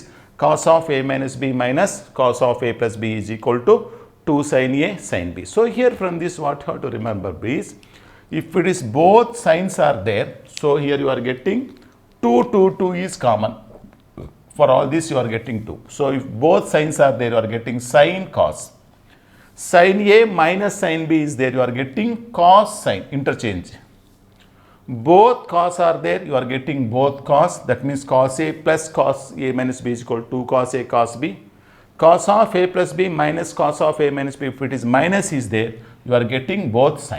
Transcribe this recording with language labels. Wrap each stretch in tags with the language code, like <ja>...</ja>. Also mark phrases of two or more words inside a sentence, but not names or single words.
<en>Cos of A minus B minus cos of A plus B is equal to 2 sin A sin B. So here from this what you have to remember is, if it is both signs are there, so here you are getting 2 is common. For all this you are getting 2. So if both signs are there, you are getting sin cos. Sin A minus sin B is there, you are getting cos sin, interchange. Both cos are there, you are getting both cos, that means cos A plus cos A minus B is equal to 2 cos A cos B. Cos of A plus B minus cos of A minus B, if it is minus is there, you are getting both sign.</en>